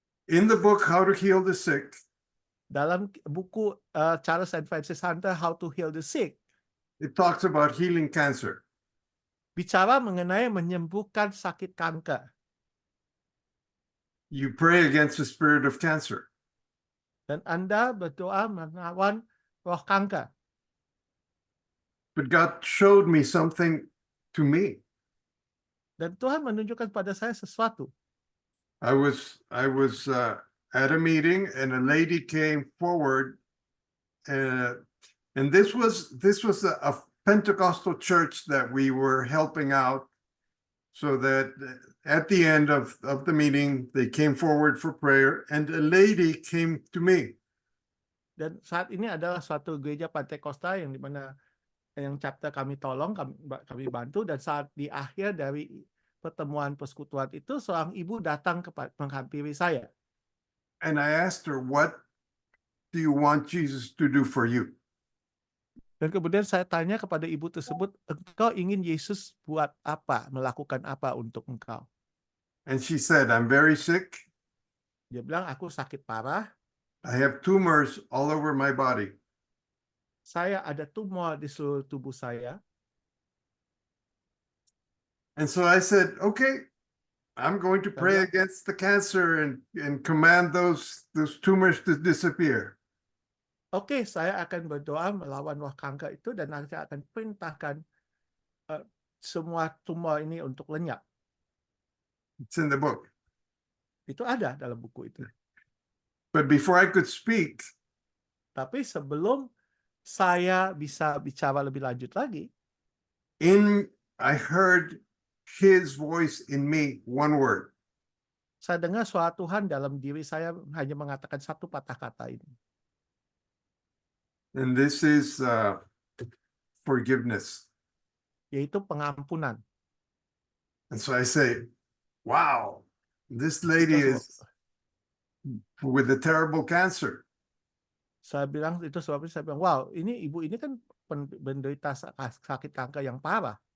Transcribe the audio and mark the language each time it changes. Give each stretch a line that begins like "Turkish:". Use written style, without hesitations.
English: In the book How to Heal the Sick,
Indonesian: Dalam buku Charles and Francis Hunter, How to Heal the Sick,
English: it talks about healing cancer.
Indonesian: bicara mengenai menyembuhkan sakit kanker.
English: You pray against the spirit of cancer.
Indonesian: Dan Anda berdoa melawan roh kanker.
English: But God showed me something to me.
Indonesian: Dan Tuhan menunjukkan pada saya sesuatu.
English: I was at a meeting and a lady came forward, and this was a Pentecostal church that we were helping out, so that at the end of the meeting they came forward for prayer, and a lady came to me.
Indonesian: Dan saat ini adalah suatu gereja Pentakosta yang dimana yang chapter kami tolong, kami bantu, dan saat di akhir dari pertemuan persekutuan itu seorang ibu datang menghampiri saya.
English: And I asked her, "What do you want Jesus to do for you?"
Indonesian: Dan kemudian saya tanya kepada ibu tersebut, engkau ingin Yesus buat apa, melakukan apa untuk engkau?
English: And she said, "I'm very sick.
Indonesian: Dia bilang, aku sakit parah,
English: I have tumors all over my body.
Indonesian: saya ada tumor di seluruh tubuh saya.
English: And so I said, "Okay, I'm going to pray against the cancer and command those tumors to disappear."
Indonesian: Oke, saya akan berdoa melawan roh kanker itu dan nanti akan perintahkan semua tumor ini untuk lenyap.
English: It's in the book.
Indonesian: Itu ada dalam buku itu.
English: But before I could speak,
Indonesian: Tapi sebelum saya bisa bicara lebih lanjut lagi,
English: I heard his voice in me, one word.
Indonesian: saya dengar suara Tuhan dalam diri saya hanya mengatakan satu patah kata ini.
English: And this is forgiveness.
Indonesian: Yaitu pengampunan.
English: And so I say, wow, this lady is with a terrible cancer.
Indonesian: Saya bilang itu sebabnya saya bilang, wow, ibu ini kan penderita sakit kanker yang parah.